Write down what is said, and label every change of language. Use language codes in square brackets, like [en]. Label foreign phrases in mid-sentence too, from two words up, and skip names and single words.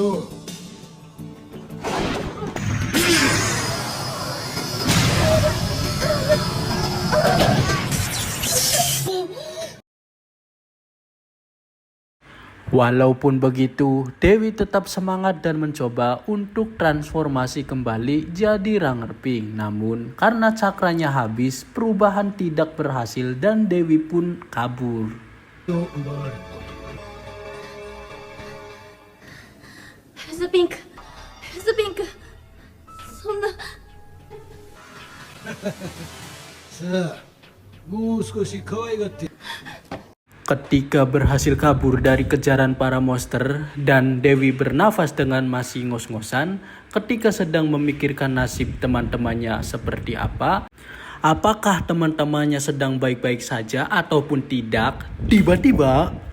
[id] Walaupun begitu, Dewi tetap semangat dan mencoba untuk transformasi kembali jadi Ranger Pink. Namun, karena cakranya habis, perubahan tidak berhasil dan Dewi pun kabur. [ja] FFP FFP そんな。さあ、もう少し可愛がって。 [id] Ketika berhasil kabur dari kejaran para monster dan Dewi bernafas dengan masih ngos-ngosan ketika sedang memikirkan nasib teman-temannya seperti apa, apakah teman-temannya sedang baik-baik saja ataupun tidak, tiba-tiba